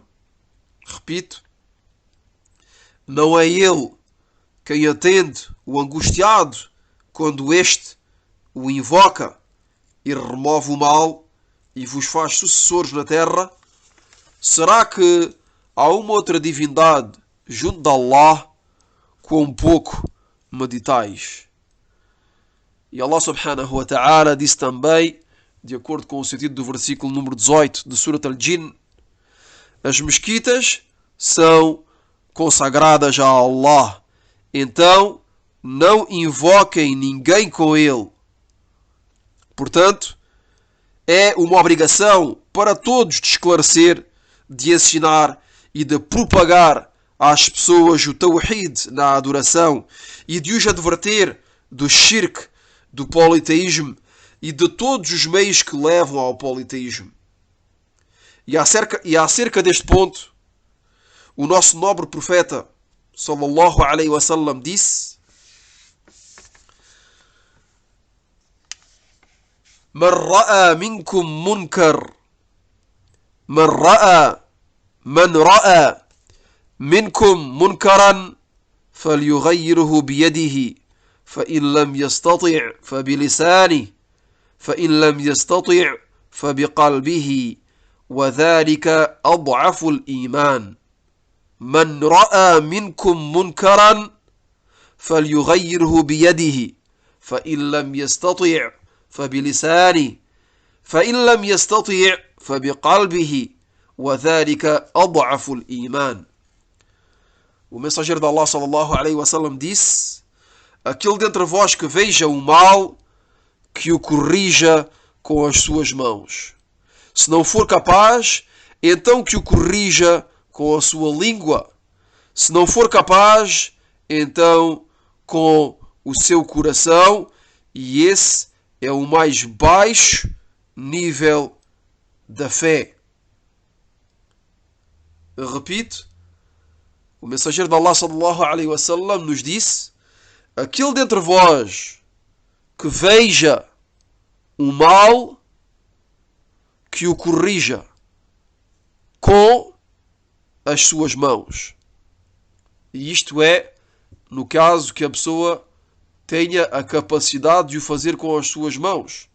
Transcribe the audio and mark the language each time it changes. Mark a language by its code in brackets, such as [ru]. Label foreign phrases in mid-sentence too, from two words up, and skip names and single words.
[pt] Repito, não é ele quem atende o angustiado quando este o invoca e remove o mal e vos faz sucessores na terra. Será que há uma outra divindade junto de Allah? Quão pouco meditais. E Allah [ar] سبحانه وتعالى [pt] disse também, de acordo com o sentido do versículo número 18 de Surat Al-Jinn, as mesquitas são consagradas a Allah, então não invoquem ninguém com ele. Portanto, é uma obrigação para todos de esclarecer, de ensinar e de propagar às pessoas o tawhid na adoração e de os adverter do shirk, do politeísmo e de todos os meios que levam ao politeísmo. E acerca deste ponto, o nosso nobre profeta [ar] صلى الله عليه وسلم [pt] disse: [ar] من رأى منكم منكرا من رأى منكم منكرا فليغيره بيده فإن لم يستطع فبلسانه فإن لم يستطع فبقلبه وذلك أضعف الإيمان من رأى منكم منكرا فليغيره بيده فإن لم يستطع فبلسانه فإن لم يستطع فبقلبه وذلك أضعف الإيمان. [pt] O mensageiro de Allah [ar] صلى الله عليه وسلم [pt] disse: aquele dentre vós que veja o mal, que o corrija com as suas mãos. Se não for capaz, então que o corrija com a sua língua. Se não for capaz, então com o seu coração. E esse é o mais baixo nível da fé. Eu repito, o mensageiro de Allah [ar] صلى الله عليه وسلم [pt] nos disse: aquele dentre vós que veja o mal, que o corrija com as suas mãos. E isto é, no caso que a pessoa tenha a capacidade de o fazer com as suas mãos.